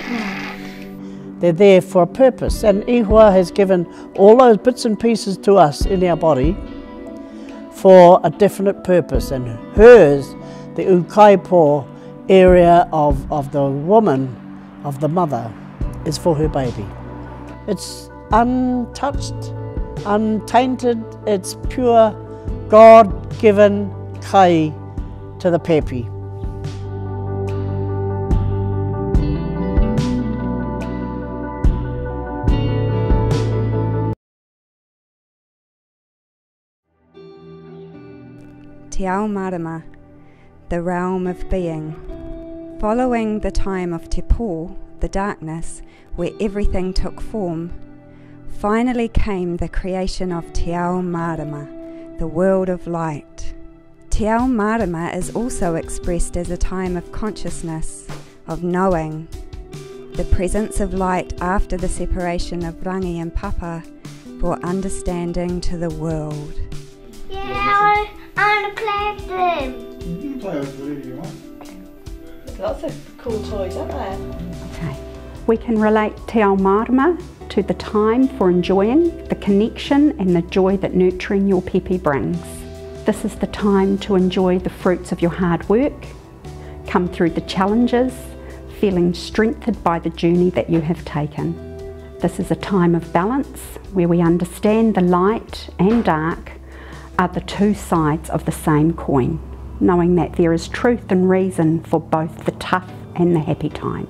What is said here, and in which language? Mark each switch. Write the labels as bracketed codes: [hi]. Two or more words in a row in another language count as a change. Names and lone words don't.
[en] They're there for a purpose, and Ihua has given all those bits and pieces to us in our body for a definite purpose, and hers, the Ūkaipō area of the woman, of the mother, is for her baby. It's untouched, untainted, it's pure God-given kai to the pēpi. [mi] Te ao Marama, [en] the realm of being. Following the time of [mi] te pō, [en] the darkness, where everything took form, finally came the creation of [mi] te ao Marama, [en] the world of light. [mi] Te ao Marama [en] is also expressed as a time of consciousness, of knowing. The presence of light after the separation of Rangi and Papa brought understanding to the world. Yeah, I want to play with them. You can play with whatever you want. Lots of cool toys, aren't there? Okay. We can relate [mi] te ao Marama [en] to the time for enjoying the connection and the joy that nurturing your pēpi brings. This is the time to enjoy the fruits of your hard work, Come through the challenges, feeling strengthened by the journey that you have taken. This is a time of balance where we understand the light and dark are the two sides of the same coin, knowing that there is truth and reason for both the tough and the happy times.